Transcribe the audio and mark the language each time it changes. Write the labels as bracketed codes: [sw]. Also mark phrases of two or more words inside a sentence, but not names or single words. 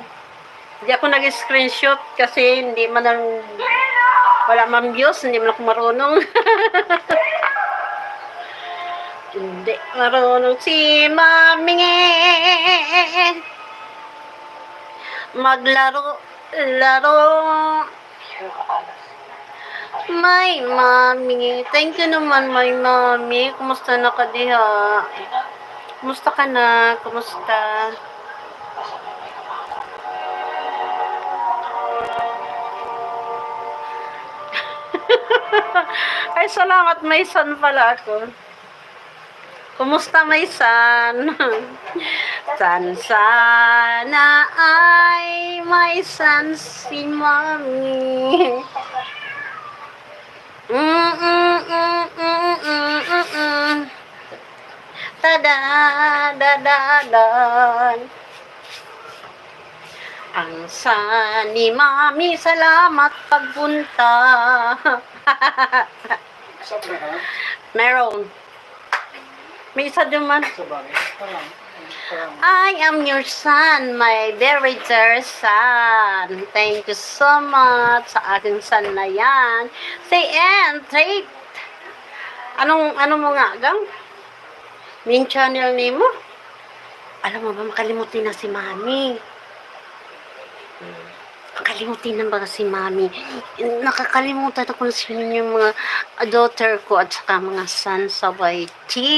[tl] Hindi ako nag-screenshot kasi hindi man lang, wala man views, hindi man ako marunong. Hindi marunong si Mami maglaro, laro. [en] My mommy. Thank you naman, my mommy. [ceb] Kumusta na ka diha? [tl] Kumusta ka na? Kumusta? Ay, salamat. May son pala ako. Kumusta, may son? San sana ay may son si mommy. Tada-da-da-dan. Ang son ni Mami, salamat pagpunta. Sa lahat. Meron. May isa naman. Sa bagay. Parang. [en] I am your son, my very dear son. Thank you so much [tl] sa aking son na yan. [en] Say and take. [tl] Ano mo nga, gang? [en] Main channel name mo? [tl] Alam mo ba, makalimutin na si Mami. Makalimutin na ba si Mami? Nakakalimutan ako kung sino yung mga daughter ko at saka mga son sa YT.